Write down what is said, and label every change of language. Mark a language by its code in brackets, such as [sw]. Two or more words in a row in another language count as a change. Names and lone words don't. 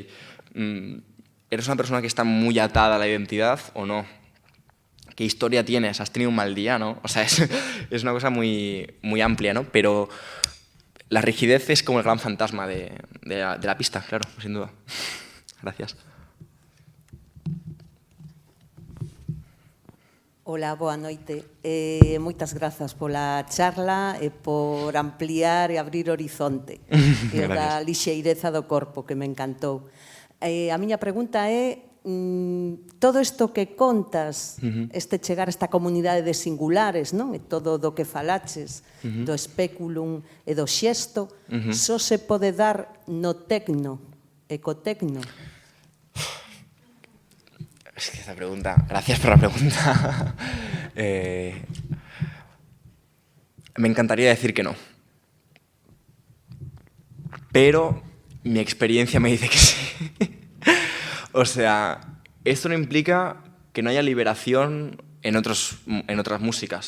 [es] ¿Eres una persona que está muy atada a la identidad o no? ¿Qué historia tienes? ¿Has tenido un mal día, no? O sea, es una cosa muy, muy amplia, ¿no? Pero la rigidez es como el gran fantasma de la pista, claro, sin duda. Gracias. [gl] Ola, boa noite. Moitas grazas pola charla e por ampliar e abrir horizonte. E da lixeireza do corpo, que me encantou. A miña pregunta é, todo isto que contas, este chegar a esta comunidade de singulares, non? E todo do que falaches, do especulum e do xesto, só se pode dar no tecno, ecotecno. [es] Es que esa pregunta, gracias por la pregunta. Me encantaría decir que no. Pero mi experiencia me dice que sí. O sea, esto no implica que no haya liberación en otras músicas.